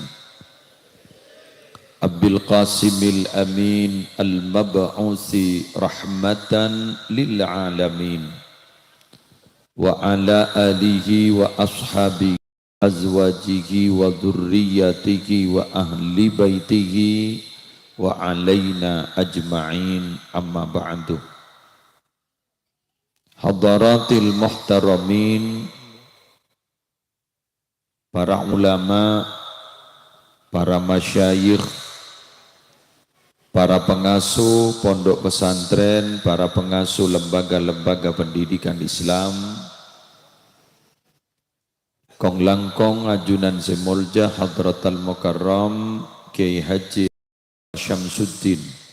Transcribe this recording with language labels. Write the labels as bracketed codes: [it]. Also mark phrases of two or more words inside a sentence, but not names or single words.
[ar] أبي القاسم الأمين المبعوث رحمة للعالمين وعلى آله وأصحابه أزواجه وذريته وأهل بيته وعلينا أجمعين أما بعد. حضرات المحترمين, [id] para ulama, para masyayikh, para pengasuh pondok pesantren, para pengasuh lembaga-lembaga pendidikan Islam, Kong Langkong Ajunan Semolja [ar] حضرة المكرم [id] Kiai Haji Syamsuddin,